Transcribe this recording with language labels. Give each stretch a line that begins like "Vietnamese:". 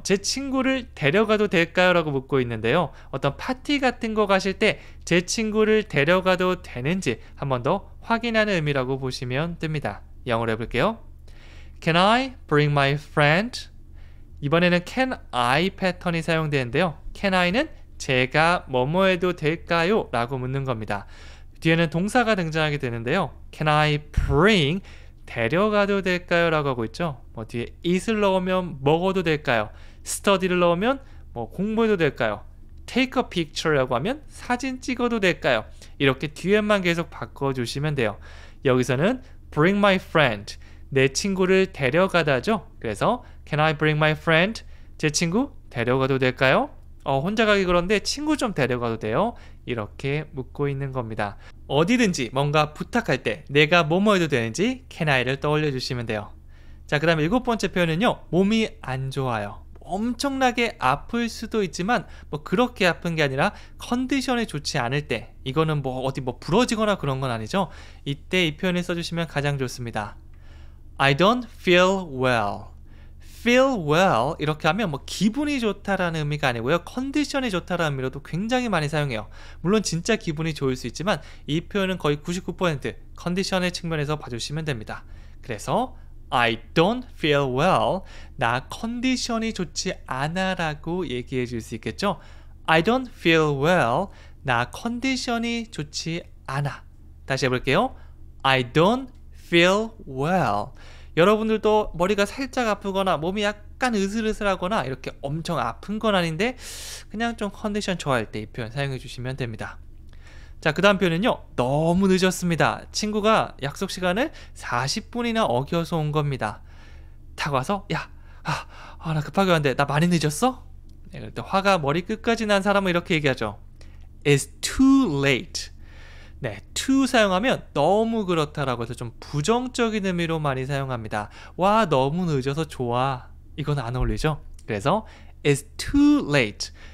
Korean: 제 친구를 데려가도 될까요? 라고 묻고 있는데요. 어떤 파티 같은 거 가실 때 제 친구를 데려가도 되는지 한 번 더 확인하는 의미라고 보시면 됩니다. 영어로 해볼게요.
English: Can I bring my friend?
Korean: 이번에는 can I 패턴이 사용되는데요. can I는 제가 뭐뭐 해도 될까요? 라고 묻는 겁니다. 뒤에는 동사가 등장하게 되는데요.
English: Can I bring
Korean: 데려가도 될까요? 라고 하고 있죠. 뭐 뒤에 it을 넣으면 먹어도 될까요? study를 넣으면 뭐 공부해도 될까요? take a picture라고 하면 사진 찍어도 될까요? 이렇게 뒤에만 계속 바꿔주시면 돼요. 여기서는
English: bring my friend
Korean: 내 친구를 데려가다죠. 그래서
English: Can I bring my friend?
Korean: 제 친구 데려가도 될까요? 혼자 가기 그런데 친구 좀 데려가도 돼요? 이렇게 묻고 있는 겁니다. 어디든지 뭔가 부탁할 때 내가 뭐뭐 해도 되는지 Can I를 떠올려 주시면 돼요. 자, 그 다음에 7번째 표현은요. 몸이 안 좋아요. 엄청나게 아플 수도 있지만 뭐 그렇게 아픈 게 아니라 컨디션이 좋지 않을 때 이거는 뭐 어디 뭐 부러지거나 그런 건 아니죠. 이때 이 표현을 써주시면 가장 좋습니다.
English: I don't feel well.
Korean: feel well 이렇게 하면 뭐 기분이 좋다라는 의미가 아니고요. 컨디션이 좋다라는 의미로도 굉장히 많이 사용해요. 물론 진짜 기분이 좋을 수 있지만 이 표현은 거의 99% 컨디션의 측면에서 봐주시면 됩니다. 그래서
English: I don't feel well.
Korean: 나 컨디션이 좋지 않아 라고 얘기해 줄 수 있겠죠.
English: I don't feel well.
Korean: 나 컨디션이 좋지 않아. 다시 해볼게요.
English: I don't feel well.
Korean: 여러분들도 머리가 살짝 아프거나 몸이 약간 으슬으슬하거나 이렇게 엄청 아픈 건 아닌데 그냥 좀 컨디션 좋아할 때 이 표현 사용해 주시면 됩니다. 자, 그 다음 표현은요. 너무 늦었습니다. 친구가 약속 시간을 40분이나 어겨서 온 겁니다. 딱 와서 야, 나 급하게 왔는데 나 많이 늦었어? 네, 그럴 때 화가 머리 끝까지 난 사람은 이렇게 얘기하죠.
English: It's too late.
Korean: 네, to 사용하면 너무 그렇다라고 해서 좀 부정적인 의미로 많이 사용합니다. 와, 너무 늦어서 좋아. 이건 안 어울리죠? 그래서
English: It's too late.